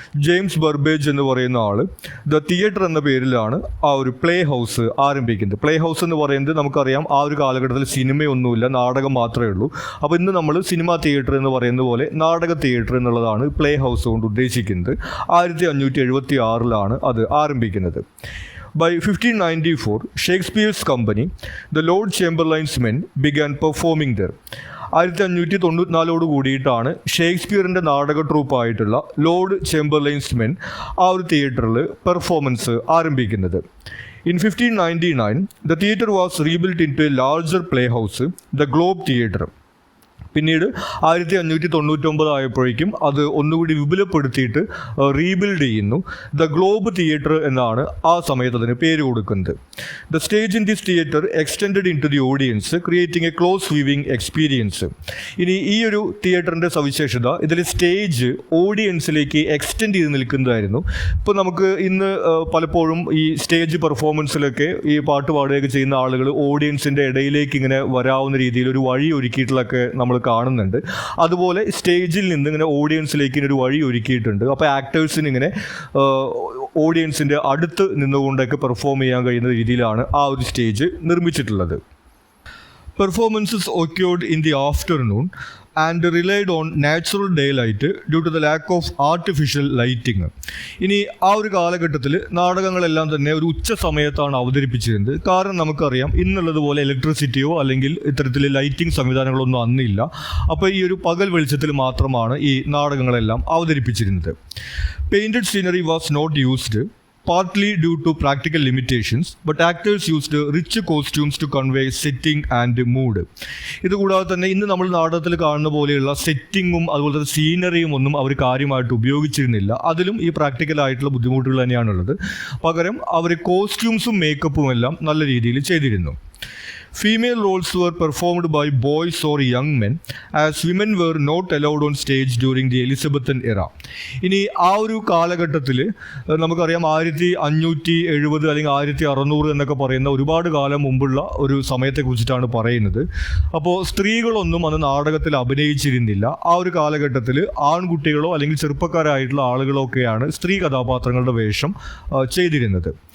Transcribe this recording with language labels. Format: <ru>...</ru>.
<ml>James Burbage എന്ന് പറയുന്ന all the theatre എന്ന പേരിലാണ് ആ ഒരു പ്ലേ ഹൗസ് ആരംഭിക്കുന്നത്. പ്ലേ ഹൗസ് എന്ന് പറയുന്നത് നമുക്കറിയാം ആ ഒരു കാലഘട്ടത്തിൽ സിനിമയൊന്നുമില്ല, നാടകം മാത്രമേ ഉള്ളൂ. അപ്പോൾ ഇന്ന് നമ്മൾ സിനിമ തിയേറ്റർ എന്ന് പറയുന്ന പോലെ നാടക തിയേറ്റർ എന്നുള്ളതാണ് പ്ലേ ഹൗസ് കൊണ്ട് ഉദ്ദേശിക്കുന്നത്. 1576 അത് ആരംഭിക്കുന്നത്.</ml> <en>By 1594, Shakespeare's company, the Lord Chamberlain's Men, began performing there.</en> <ml>1594 കൂടിയിട്ടാണ് ഷേക്സ്പിയറിൻ്റെ നാടക ട്രൂപ്പായിട്ടുള്ള ലോർഡ് ചേംബർലൈൻസ് മെൻ ആ ഒരു തിയേറ്ററിൽ പെർഫോമൻസ് ആരംഭിക്കുന്നത്.</ml> <en>In 1599, the theatre was rebuilt into a larger playhouse, the Globe Theatre.</en> <ml>പിന്നീട് 1599 ആയപ്പോഴേക്കും അത് ഒന്നുകൂടി വിപുലപ്പെടുത്തിയിട്ട് റീബിൽഡ് ചെയ്യുന്നു. ദ ഗ്ലോബ് തിയേറ്റർ എന്നാണ് ആ സമയത്ത് അതിന് പേര് കൊടുക്കുന്നത്.</ml> <en>The stage in this theatre extended into the audience, creating a close viewing experience.</en> <ml>ഇനി ഈ ഒരു തിയേറ്ററിൻ്റെ സവിശേഷത, ഇതിൽ സ്റ്റേജ് ഓഡിയൻസിലേക്ക് എക്സ്റ്റെൻഡ് ചെയ്ത് നിൽക്കുന്നതായിരുന്നു. ഇപ്പോൾ നമുക്ക് ഇന്ന് പലപ്പോഴും ഈ സ്റ്റേജ് പെർഫോമൻസിലൊക്കെ ഈ പാട്ട് പാടുകയൊക്കെ ചെയ്യുന്ന ആളുകൾ ഓഡിയൻസിൻ്റെ ഇടയിലേക്ക് ഇങ്ങനെ വരാവുന്ന രീതിയിൽ ഒരു വഴി ഒരുക്കിയിട്ടുള്ളതൊക്കെ നമ്മൾ കാണുന്നുണ്ട്. അതുപോലെ സ്റ്റേജിൽ നിന്ന് ഇങ്ങനെ ഓഡിയൻസിലേക്ക് ഒരു വഴി ഒരുക്കിയിട്ടുണ്ട്. അപ്പോൾ ആക്ടേഴ്സിന് ഇങ്ങനെ ഓഡിയൻസിൻ്റെ അടുത്ത് നിന്നുകൊണ്ടൊക്കെ പെർഫോം ചെയ്യാൻ കഴിയുന്ന രീതിയിലാണ് ആ ഒരു stage നിർമ്മിച്ചിട്ടുള്ളത്.</ml> <en>Performances occurred in the afternoon and relied on natural daylight due to the lack of artificial lighting.</en> <ml>ഇനി ആ ഒരു കാലഘട്ടത്തിൽ നാടകങ്ങളെല്ലാം തന്നെ ഒരു ഉച്ച സമയത്താണ് അവതരിപ്പിച്ചിരുന്നത്. കാരണം നമുക്കറിയാം ഇന്നുള്ളതുപോലെ ഇലക്ട്രിസിറ്റിയോ അല്ലെങ്കിൽ ഇത്തരത്തിൽ ലൈറ്റിംഗ് സംവിധാനങ്ങളൊന്നും അന്നില്ല. അപ്പോൾ ഈ ഒരു പകൽ വെളിച്ചത്തിൽ മാത്രമാണ് ഈ നാടകങ്ങളെല്ലാം അവതരിപ്പിച്ചിരുന്നത്.</ml> <en>Painted scenery was not used, partly due to practical limitations, but actors used rich costumes to convey setting and mood.</en> <ml>ഇതുകൂടാതെ തന്നെ ഇന്ന് നമ്മൾ നാടകത്തിൽ കാണുന്ന പോലെയുള്ള സെറ്റിങ്ങും അതുപോലെ തന്നെ സീനറിയും ഒന്നും അവർ കാര്യമായിട്ട് ഉപയോഗിച്ചിരുന്നില്ല. അതിലും ഈ പ്രാക്ടിക്കലായിട്ടുള്ള ബുദ്ധിമുട്ടുകൾ തന്നെയാണുള്ളത്. പകരം അവർ കോസ്റ്റ്യൂംസും മേക്കപ്പും എല്ലാം നല്ല രീതിയിൽ ചെയ്തിരുന്നു.</ml> <en>Female roles were performed by boys or young men, as women were not allowed on stage during the Elizabethan era.</en> <ml>ഇനി ആ ഒരു കാലഘട്ടത്തിൽ നമുക്കറിയാം 1570 അല്ലെങ്കിൽ 1600 എന്നൊക്കെ പറയുന്ന ഒരുപാട് കാലം മുമ്പുള്ള ഒരു സമയത്തെക്കുറിച്ചിട്ടാണ് പറയുന്നത്. അപ്പോൾ സ്ത്രീകളൊന്നും അന്ന് നാടകത്തിൽ അഭിനയിച്ചിരുന്നില്ല. ആ ഒരു കാലഘട്ടത്തിൽ ആൺകുട്ടികളോ അല്ലെങ്കിൽ ചെറുപ്പക്കാരായിട്ടുള്ള ആളുകളോ ഒക്കെയാണ് സ്ത്രീ കഥാപാത്രങ്ങളുടെ വേഷം ചെയ്തിരുന്നത്.</ml>